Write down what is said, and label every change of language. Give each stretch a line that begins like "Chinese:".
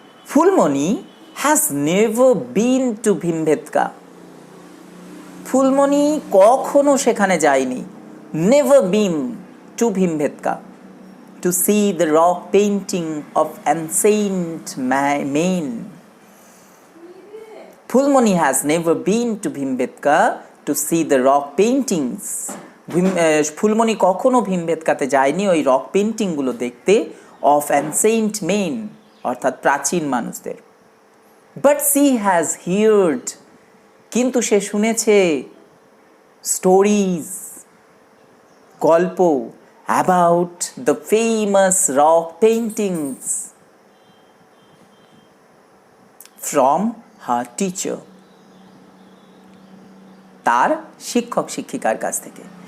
English: Fulmoni has never been to Bhimbetka,
Bangla: Phulmoni কখনো সেখানে যায়নি,
English: Never been to Bhimbetka, to see the rock painting of ancient men. Fulmoni has never been to Bhimbetka to see the rock paintings
Bangla: Phulmoni কখনো ভীমবেটকাতে যায়নি ওই rock পেন্টিংগুলো দেখতে
English: of ancient men,
Bangla: অর্থাৎ প্রাচীন মানুষদের।
English: but she has heard,
Bangla: কিন্তু সে শুনেছে
English: stories, গল্প about the famous rock paintings from her teacher,
Bangla: তার শিক্ষক শিক্ষিকার কাছ থেকে।